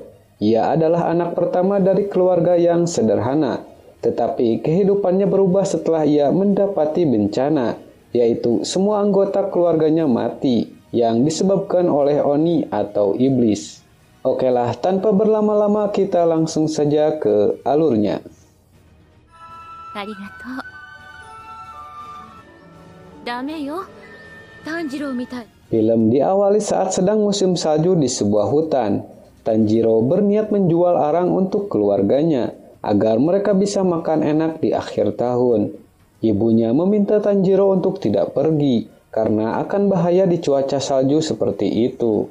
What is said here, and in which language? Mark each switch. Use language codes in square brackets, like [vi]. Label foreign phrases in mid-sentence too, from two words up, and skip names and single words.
[id] Ia adalah anak pertama dari keluarga yang sederhana. Tetapi kehidupannya berubah setelah ia mendapati bencana, yaitu semua anggota keluarganya mati, yang disebabkan oleh Oni atau iblis. Okelah, tanpa berlama-lama kita langsung saja ke alurnya. [ja] Arigatou. Dame yo. Tanjiro mitai. [id] Film diawali saat sedang musim salju di sebuah hutan. Tanjiro berniat menjual arang untuk keluarganya, agar mereka bisa makan enak di akhir tahun. Ibunya meminta Tanjiro untuk tidak pergi, karena akan bahaya di cuaca salju seperti itu.